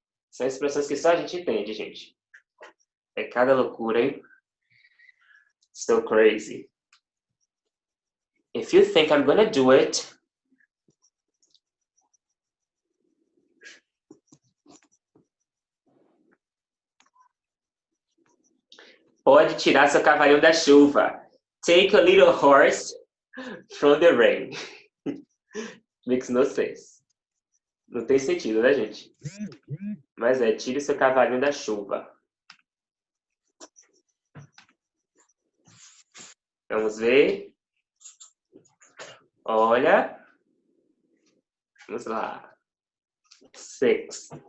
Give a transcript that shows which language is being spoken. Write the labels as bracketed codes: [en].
[pt] São expressões que só a gente entende, gente. É cada loucura, hein? [en] So crazy. If you think I'm gonna do it, [pt] pode tirar seu cavalinho da chuva. [en] Take a little horse from the rain. Makes no sense. [pt] Não tem sentido, né, gente? Mas tire seu cavalinho da chuva. Vamos ver. Olha. Vamos lá. 6.